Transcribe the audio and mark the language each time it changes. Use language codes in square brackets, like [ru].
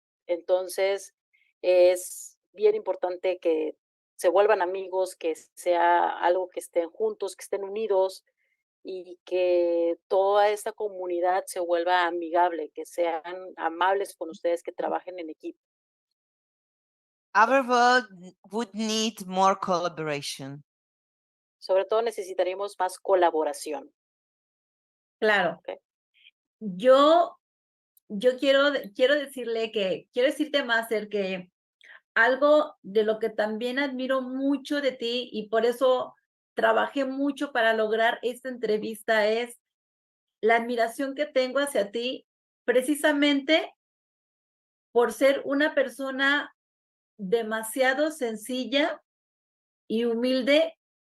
[es] Entonces, es bien importante que se vuelvan amigos, que sea algo que estén juntos, que estén unidos, y que toda esta comunidad se vuelva amigable, que sean amables con ustedes, que trabajen en equipo. [en] Our world would need more collaboration. [es] Sobre todo necesitaríamos más colaboración. Claro. [en] Okay. [es] Yo quiero decirte, Master, que algo de lo que también admiro mucho de ti, y por eso trabajé mucho para lograr esta entrevista, es la admiración que tengo hacia ti, precisamente por ser una persona demasiado sencilla y humilde.